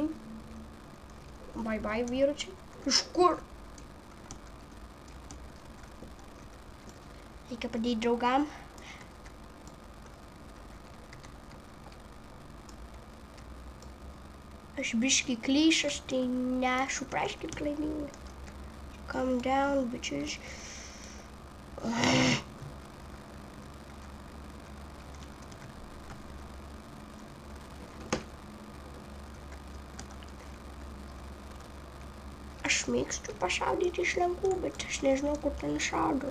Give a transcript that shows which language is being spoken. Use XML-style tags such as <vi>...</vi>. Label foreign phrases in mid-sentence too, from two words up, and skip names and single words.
<lt>Bye, vyručiai. Iš kur? Reikia padėti draugam. Aš biškai klyšas, tai nesupraskit klaidingai.</lt> <en>Calm down, bitches.</en> <lt>Aš mėgstu pašaudyti iš lankų, bet aš nežinau, kur ten šaudo.</lt>